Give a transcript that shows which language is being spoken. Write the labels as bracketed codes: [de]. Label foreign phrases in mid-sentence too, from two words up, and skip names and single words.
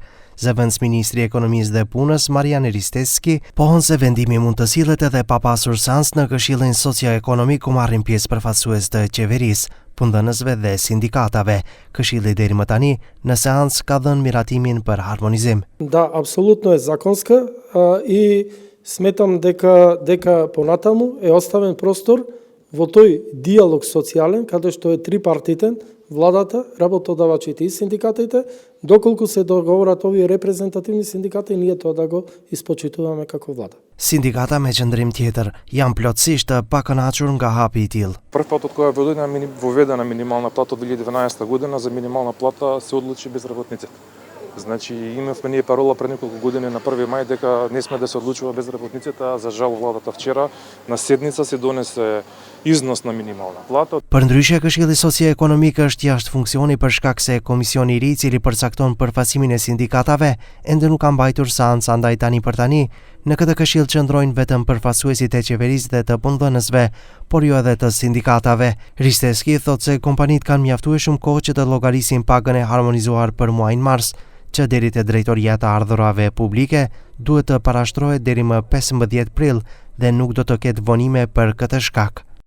[sq] Zëvendës Ministri i Ekonomisë dhe Punës Marian Risteski pohon se vendimi mund të sillet edhe pa pasur seans në Këshillin Socio-Ekonomik ku marrin pjesë përfaqësues të qeverisë, punëdhënësve dhe sindikatave. Këshilli deri më tani në seancë ka dhënë miratimin për harmonizim. [mk] Да, апсолутно е законска и сметам дека понатаму е оставен простор во тој диалог социјален, каде што е трипартитен, владата, работодавачите и синдикатите, доколку се договорат овие репрезентативни синдикати, ние тоа да го испочитуваме како влада. [sq] Sindikata me qëndrim tjetër janë plotësisht të pakënaqur nga hapi I tillë. [mk] Прв пат од кога е воведена минимална плата од 2012 година, за минимална плата се одлучи безработниците. Значи имавме ние парола пред неколку години на 1 мај дека не сме да се одлучува безработниците, а за жал владата вчера на седница се донесе износ на минимална плата. [sq] Përndryshe, Këshilli Socio-Ekonomik është jashtë funksioni për shkak se komisioni I ri I cili përcakton përfaqësimin e sindikatave ende nuk ka mbajtur seancë, andaj tani për tani në këtë këshill qëndrojnë vetëm përfaqësuesit e qeverisë dhe të punëdhënësve, por jo edhe të sindikatave. Risteski thotë se kompanitë kanë mjaftueshëm kohë që të llogarisin pagën e harmonizuar për muajin mars, që deri te drejtoria e ardhurave publike duhet të parashtrohet deri më 15 prill dhe nuk do të ketë vonime për këtë shkak.